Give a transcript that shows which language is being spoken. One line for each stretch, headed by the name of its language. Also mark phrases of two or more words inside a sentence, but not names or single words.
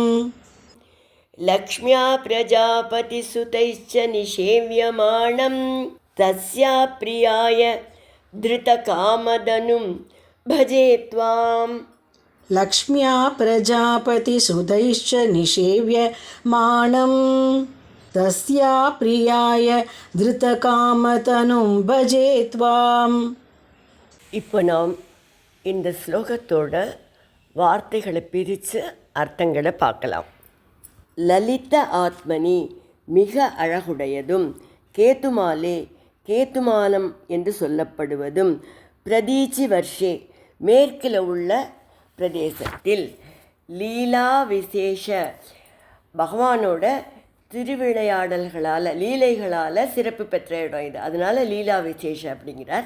Sanskrit: लक्ष्म्या प्रजापतिसुतैश्च निषेव्यमाणं, तस्या प्रियाय धृतकामधनुं भजे त्वाम्, लक्ष्म्या प्रजापतिसुतैश्च निषेव्यमाणं, तस्या प्रियाय धृतकामतनुं भजे त्वाम्.
Tamil: இப்போ நாம் இந்த ஸ்லோகத்தோட வார்த்தைகளை பிரித்து அர்த்தங்களை பார்க்கலாம்.
Sanskrit: ललित आत्मनि
Tamil: மிக அழகுடையதும், கேதுமாலே கேதுமாலம் என்று சொல்லப்படுவதும்,
Sanskrit: प्रतीचि वर्षे
Tamil: மேற்கில் உள்ள பிரதேசத்தில்,
Sanskrit: लीला विशेष
Tamil: பகவானோட திருவிளையாடல்களால் லீலைகளால் சிறப்பு பெற்ற இடம் இது, அதனால்
Sanskrit: लीला विशेष
Tamil: அப்படிங்கிறார்.